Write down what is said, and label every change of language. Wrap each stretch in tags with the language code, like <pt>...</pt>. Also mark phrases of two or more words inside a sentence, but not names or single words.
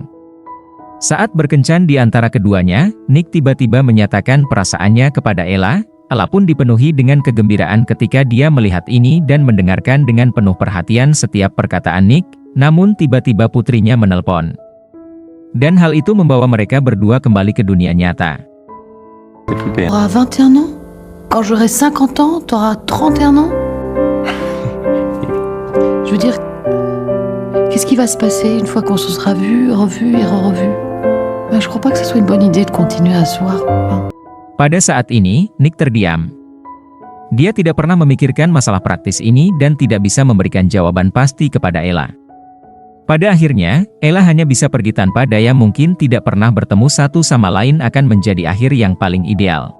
<id>Saat berkencan di antara keduanya, Nick tiba-tiba menyatakan perasaannya kepada Ella. Ella pun dipenuhi dengan kegembiraan ketika dia melihat ini dan mendengarkan dengan penuh perhatian setiap perkataan Nick, namun tiba-tiba putrinya menelpon. Dan hal itu membawa mereka berdua kembali ke dunia nyata.</id> <fr>T'auras 21 ans? Quand j'aurai 50 ans, t'auras 31 ans? Je veux dire, qu'est-ce qui va se passer une fois qu'on se sera vu, revu et re-revu? Je crois pas que ce soit une bonne idée de continuer à se voir.</fr> <id>Pada saat ini, Nick terdiam. Dia tidak pernah memikirkan masalah praktis ini dan tidak bisa memberikan jawaban pasti kepada Ella. Pada akhirnya, Ella hanya bisa pergi tanpa daya, mungkin tidak pernah bertemu satu sama lain akan menjadi akhir yang paling ideal.</id>